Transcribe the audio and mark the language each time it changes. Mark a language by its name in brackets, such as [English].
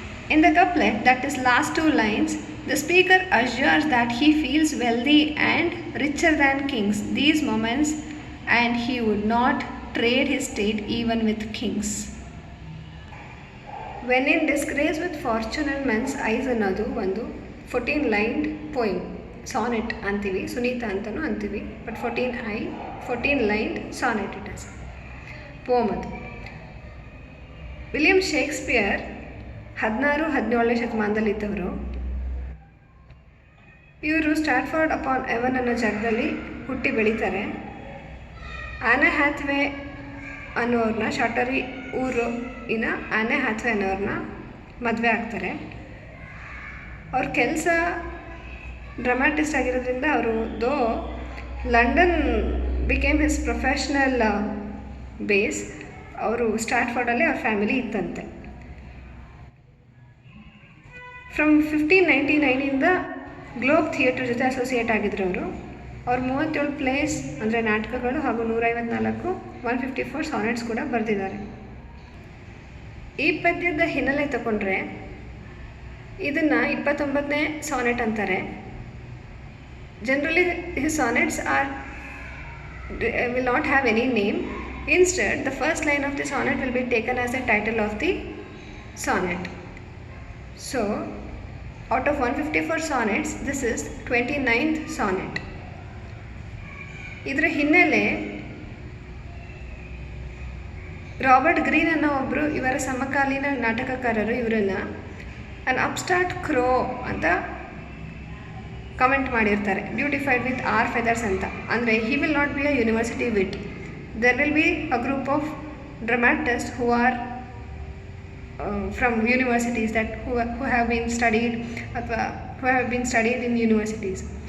[English] In the couplet, that is last 2 lines, the speaker assures that he feels wealthy and richer than kings these moments, and he would not trade his state even with kings. When in Disgrace with Fortune and Men's Eyes [Kannada] ಅನ್ನೋದು ಒಂದು [English] 14-lined poem. [Kannada] Sonnet ಅಂತೀವಿ, ಸುನೀತ ಅಂತಲೂ ಅಂತೀವಿ, [English] But 14-lined sonnet it is. [Kannada] poem ಅದು. William Shakespeare 16-17ನೇ ಶತಮಾನದಲ್ಲಿ ಇದ್ದವರು. ಇವರು ಸ್ಟ್ರಾಟ್ಫರ್ಡ್ upon ಎವನ್ ಅನ್ನೋ ಜಾಗದಲ್ಲಿ ಹುಟ್ಟಿ ಬೆಳೀತಾರೆ. ಆನಾ ಹ್ಯಾಥ್ವೇ ಅನ್ನೋರನ್ನ ಶಾಟರಿ ಊರಿನ ಆನಾ ಹ್ಯಾಥ್ವೇ ಅನ್ನೋರನ್ನ ಮದುವೆ ಆಗ್ತಾರೆ. ಅವ್ರ ಕೆಲಸ ಡ್ರಾಮಾಟಿಸ್ಟ್ ಆಗಿರೋದ್ರಿಂದ ಅವರು London [English] Became his professional base. [Kannada] ಅವರು ಸ್ಟ್ರಾಟ್ಫರ್ಡಲ್ಲಿ ಅವ್ರ ಫ್ಯಾಮಿಲಿ ಇತ್ತಂತೆ. ಫ್ರಮ್ 1599ಇಂದ ಗ್ಲೋಬ್ ಥಿಯೇಟರ್ ಜೊತೆ ಅಸೋಸಿಯೇಟ್ ಆಗಿದ್ರು ಅವರು. ಅವ್ರು 37 ಪ್ಲೇಸ್ ಅಂದರೆ ನಾಟಕಗಳು ಹಾಗೂ 154 154 ಸಾನೆಟ್ಸ್ ಕೂಡ ಬರೆದಿದ್ದಾರೆ. ಈ ಪದ್ಯದ ಹಿನ್ನೆಲೆ ತಗೊಂಡ್ರೆ ಇದನ್ನು 29ನೇ ಸಾನೆಟ್ ಅಂತಾರೆ. [English] Generally his sonnets will not have any name. Instead, the first line of the sonnet will be taken as the title of the sonnet. So, out of 154 sonnets, this is 29th sonnet. [Kannada] ಇದರ ಹಿನ್ನೆಲೆ Robert green ಅನ್ನೋ ಒಬ್ಬರು ಇವರ ಸಮಕಾಲೀನ ನಾಟಕಕಾರರು ಇವರನ್ನು [English] an upstart crow [Kannada] ಅಂತ comment ಮಾಡಿರ್ತಾರೆ, [English] beautified with our feathers [Kannada] ಅಂತ. [English] ಅಂದರೆ he will not be a university wit. There will be a group of dramatists who are from universities that who have been studied ಅಥವಾ who have been studied in universities.